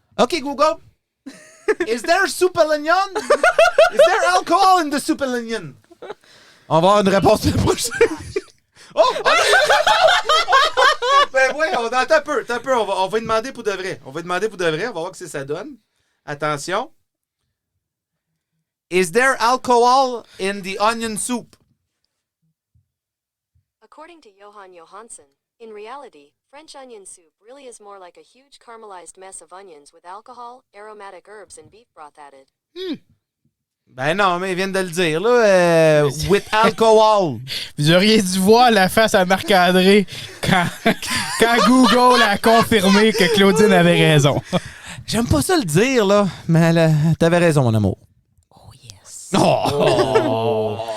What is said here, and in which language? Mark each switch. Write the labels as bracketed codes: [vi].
[en] OK, Google. Is there soup à l'oignon? Is there alcohol in the soup à l'oignon? [fr] On va avoir une réponse la prochaine. Oh! On a une réponse! Ben oui, attends un peu. On va lui demander pour de vrai. On va voir ce que ça donne. Attention. [en] Is there alcohol in the onion soup? According to Johan Johansson, in reality, French onion soup really is more like a huge caramelized mess of onions with alcohol, aromatic herbs, and beef broth added. [fr] Ben non, mais ils viennent de le dire, là. [en] With alcohol. [fr] Vous auriez dû voir la face à Marc-André quand Google a confirmé que Claudine avait raison. J'aime pas ça le dire, là. Mais t'avais raison, mon amour. [en] Oh, yes. Oh!